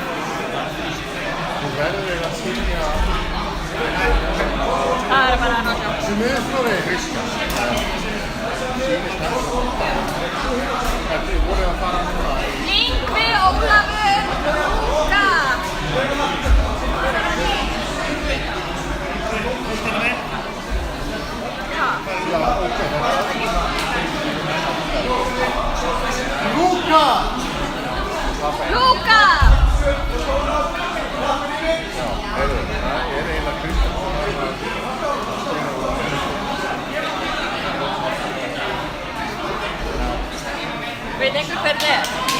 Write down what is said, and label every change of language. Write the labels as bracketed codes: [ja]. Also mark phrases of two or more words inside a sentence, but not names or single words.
[is] Gissur Steinn! Ok. Það bara að sjá. Sem er frá Ríska. Þetta voru að fara núna. Yngvi Ólafur Lúka. Ja, okej. Luka! Lúka! Er eiginlega Kristján. Veit einhver hver það er?